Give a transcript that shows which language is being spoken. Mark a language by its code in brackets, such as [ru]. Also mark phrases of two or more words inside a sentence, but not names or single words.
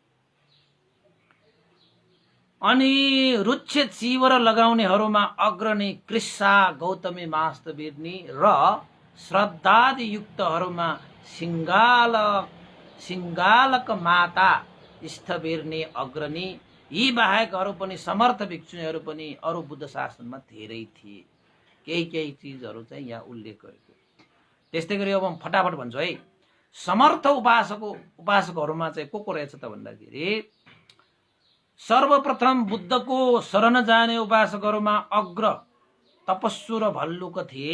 [ne] अनि रुक्ष चिवर लगाउनेहरूमा अग्रणी कृष्णा गौतमी मास्तवीरनी र श्रद्धादि युक्तहरूमा सिंगालक माता स्थवीरनी अग्रणी। यी बाहेक अरू पनि समर्थ भिक्षुनीहरू पनि अरू बुद्ध शासनमा धेरै थिए। केही चिजहरू चाहिँ यहाँ उल्लेख गरेको। त्यस्तै गरी अब फटाफट भन्छु है। समर्थ उपासकहरूमा चाहिँ को रहेछ त भन्दाखेरि सर्वप्रथम बुद्धको शरण जाने उपासकहरूमा अग्र तपस्सु र भल्लुक थिए।